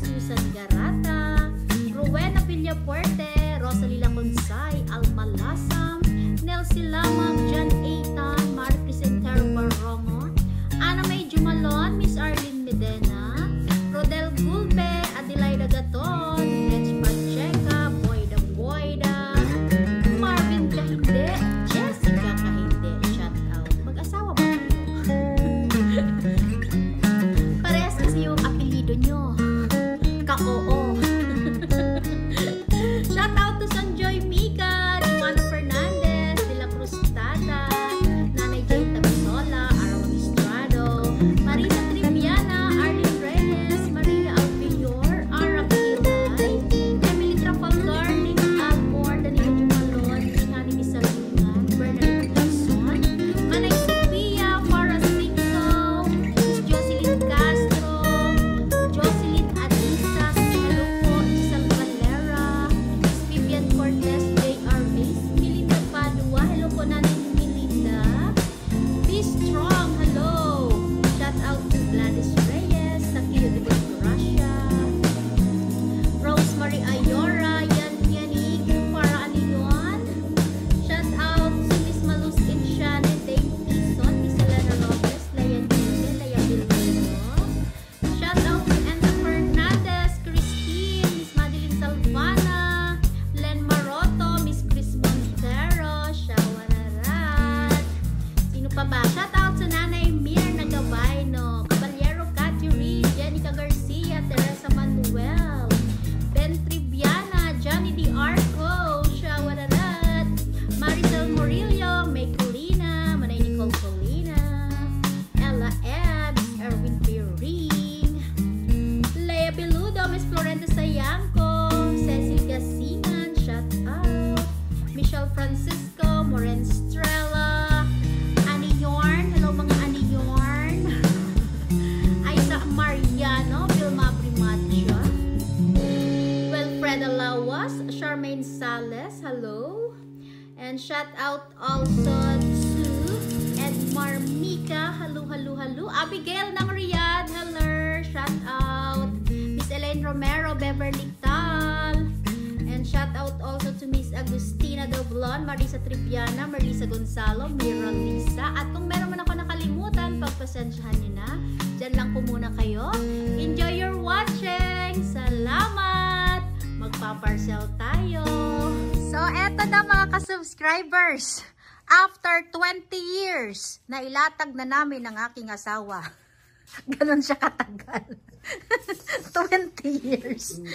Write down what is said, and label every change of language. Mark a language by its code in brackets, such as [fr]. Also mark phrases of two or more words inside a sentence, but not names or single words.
[en] Susan Garata, Rowena Villapuerte, Rosalie Laconsay, Alma Lasam, Nelsie Lamang, John Aitan, Marie Crisentero Barongo, Ana May Jumalon, Miss Arlene Medena, Rodel Gulbe, Adelaida Gaton, Rich Pacheca, Boyda Boyda, Marvin Kahinde, Jessica Kahinde, shout out. [tl] Mag-asawa ba kayo? Parehas kasi yung apelido nyo. Ka-oo. [en] Shout out to Sanjoy Mika, Juana Fernandez, De La Cruz Tata, Nanay Jane Tabasola, Arawan Estrado, Marina Triviana, Arlene Reyes, Maria Alpior, Ara Pilay, Emily Trafalgar, Nick Almore, Danilo Jumalon, Hani Misalungan, Bernadette Lacson, Manay Sophia, Farah Singco, Miss Jocelyn Castro, Jocelyn Adisa, hello po, Giselle Valera, Miss Vivian Cortez, J.R. Ace, Melinda Padua, hello po Nanay Melinda, Be Strong, hello, shout out to Gladys Reyes, Takio de Russia, Rosemary Ayora, Yan Yanig, para Aniluan, shout out to Miss Malus Inshane, Dave Tison, Miss Elena Lopez, Layan Dile, Laya Bilbao, shout out to Enda Fernandez, Christine, Miss Madeline Salvana, Len Maroto, Miss Chris Montero, Shawanarat, [tl] sino pa ba? [en] Shout out [tl] sa Nanay Mir Nagabay, no? [en] Caballero Catherine, Jenica Garcia, Teresa Manuel, Ben Triviana, Johnny D. Arco, Shawanarat, Maricel Murillo, May Colina, Manay Nicole Colina, Ella Ebbs, Erwin Piring, Lea Beludo, Miss Florenta Sayanco, Cecil Gasingan, shout out, Michelle Francisco, Moren Estrella, Annie Yorn, hello mga Annie Yorn, Isaac Mariano, Vilma Primacho, Wilfreda Lawas, Charmaine Sales, hello, and shout out also to Edmar Mika, hello, hello, hello, Abigail ng Riyadh, hello, shout out, [tl] Miss Elaine Romero, Beverly Tal, [en] and shout out also to [tl] Miss Agustina Doblon, Marisa Triviana, Marisa Gonzalo, Mira Lisa, at kung meron man ako nakalimutan, pagpasensyahan nyo na, dyan lang po muna kayo, [en] enjoy your watching, [tl] salamat, magpaparcel tayo. So, eto na mga ka-subscribers, [en] after 20 years, [tl] na ilatag na namin ang aking asawa. Ganon siya katagal. 20 years.